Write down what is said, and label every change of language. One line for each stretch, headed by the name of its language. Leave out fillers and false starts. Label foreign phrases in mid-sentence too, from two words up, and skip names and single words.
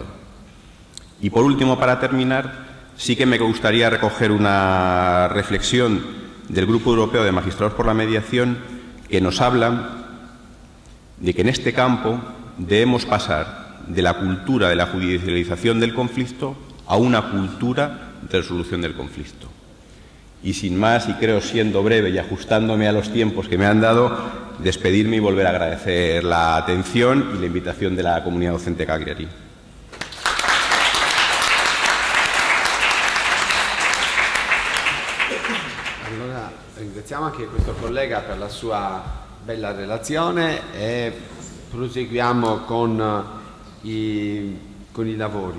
Spanish: Y por último, para terminar, sí que me gustaría recoger una reflexión del Grupo Europeo de Magistrados por la Mediación que nos habla de que en este campo debemos pasar de la cultura de la judicialización del conflicto a una cultura de resolución del conflicto. Y sin más, y creo siendo breve y ajustándome a los tiempos que me han dado, despedirme y volver a agradecer la atención y la invitación de la comunidad docente Cagliari.
Italian: Allora, ringraziamo anche questo collega per la sua bella relazione e proseguiamo con i lavori.